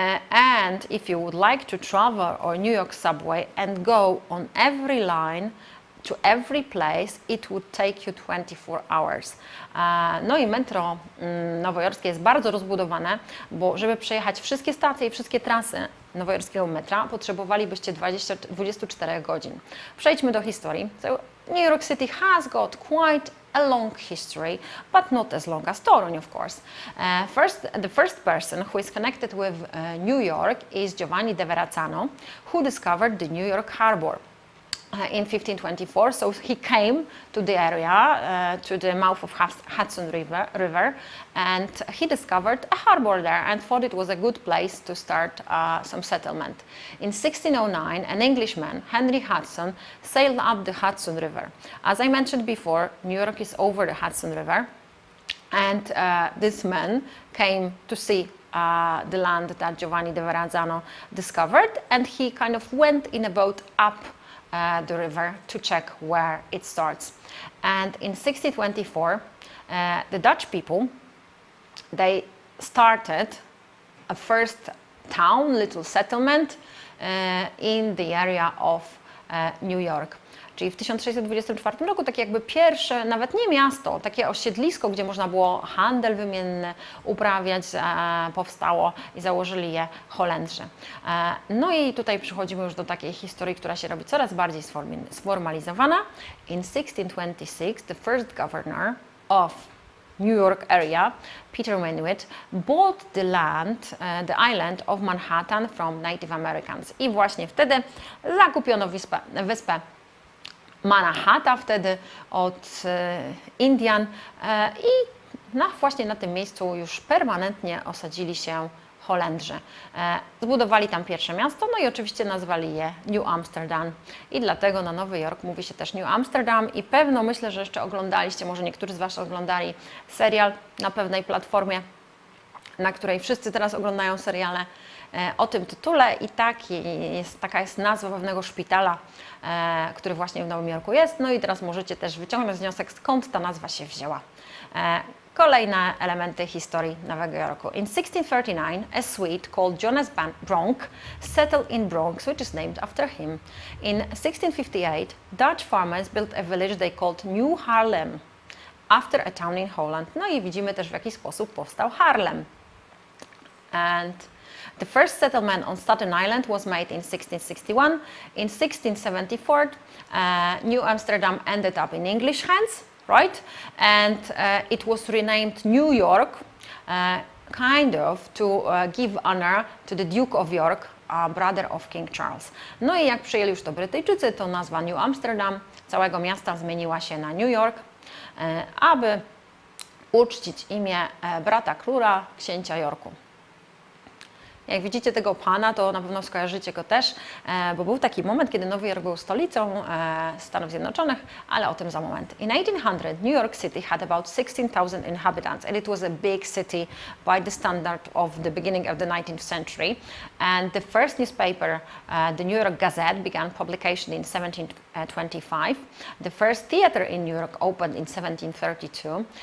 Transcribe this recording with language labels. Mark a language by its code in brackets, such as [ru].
[en] And if you would like to travel or New York subway and go on every line to every place, it would take you 24 hours. [pl] No i metro nowojorskie jest bardzo rozbudowane, bo żeby przejechać wszystkie stacje i wszystkie trasy nowojorskiego metra, potrzebowalibyście 24 godzin. Przejdźmy do historii. [en] So, New York City has got quite a long history, but not as long as Toruń, of course. The first person who is connected with New York is Giovanni de Verrazzano, who discovered the New York harbor in 1524, so he came to the area, to the mouth of Hudson River, and he discovered a harbor there and thought it was a good place to start some settlement. In 1609, an Englishman, Henry Hudson, sailed up the Hudson River. As I mentioned before, New York is over the Hudson River, and this man came to see the land that Giovanni de Verrazzano discovered, and he kind of went in a boat up the river to check where it starts. And in 1624, the Dutch people, they started a first town, little settlement in the area of New York. [pl] Czyli w 1624 roku takie jakby pierwsze, nawet nie miasto, takie osiedlisko, gdzie można było handel wymienny uprawiać, powstało i założyli je Holendrzy. No i tutaj przychodzimy już do takiej historii, która się robi coraz bardziej sformalizowana. [en] In 1626, the first governor of New York area, Peter Minuit, bought the land, the island of Manhattan from Native Americans. [pl] I właśnie wtedy zakupiono wyspę Manhattan wtedy od Indian i właśnie na tym miejscu już permanentnie osadzili się Holendrzy. Zbudowali tam pierwsze miasto, no i oczywiście nazwali je New Amsterdam. I dlatego na Nowy Jork mówi się też New Amsterdam i pewno myślę, że jeszcze oglądaliście, może niektórzy z Was oglądali serial na pewnej platformie, na której wszyscy teraz oglądają seriale o tym tytule i taka jest nazwa pewnego szpitala, który właśnie w Nowym Jorku jest. No i teraz możecie też wyciągnąć wniosek, skąd ta nazwa się wzięła. Kolejne elementy historii Nowego Jorku. [en] In 1639, a Swede called Jonas Bronk settled in Bronx, which is named after him. In 1658, Dutch farmers built a village they called New Harlem, after a town in Holland. [pl] No i widzimy też, w jaki sposób powstał Harlem. [en] And the first settlement on Staten Island was made in 1661. In 1674, New Amsterdam ended up in English hands, right? And it was renamed New York, kind of to give honor to the Duke of York, brother of King Charles. [pl] No i jak przyjęli już to Brytyjczycy, to nazwa New Amsterdam całego miasta zmieniła się na New York, aby uczcić imię brata króla, księcia Yorku. Jak widzicie tego pana, to na pewno skojarzycie go też, bo był taki moment, kiedy Nowy Jork był stolicą Stanów Zjednoczonych, ale o tym za moment. [en] In 1800, New York City had about 16,000 inhabitants, and it was a big city by the standard of the beginning of the 19th century. And the first newspaper, the New York Gazette, began publication in 1725. The first theater in New York opened in 1732.